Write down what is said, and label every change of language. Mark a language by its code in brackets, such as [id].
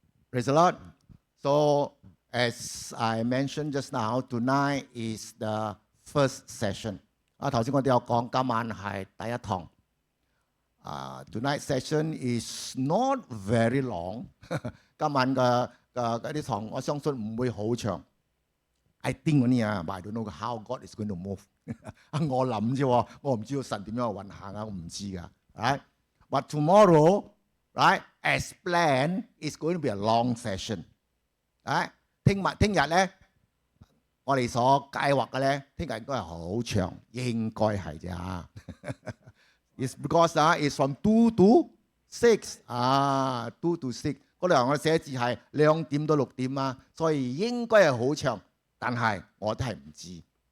[en] Praise the Lord. So, as I mentioned just now, tonight is the first session. [yue] 頭先我哋有講，今晚係第一堂。 [en] Tonight's session is not very long. [yue] 今晚嘅啲堂，我相信唔會好長。 [en] I think [yue] 嗰啲啊， [en] but I don't know how God is going to move [yue] 我諗啫喎，我唔知道神點樣運行啊，我唔知㗎。 [en] Right? But tomorrow, right, as planned, it's going to be a long session. Right? [yue] 聽日咧，我哋所計劃嘅咧，聽日應該係好長，應該係啫嚇。 [en] It's because it's from 2 to 6 [yue] 2 to 6嗰度我寫字係2點到6點啊，所以應該係好長，但係我都係唔知。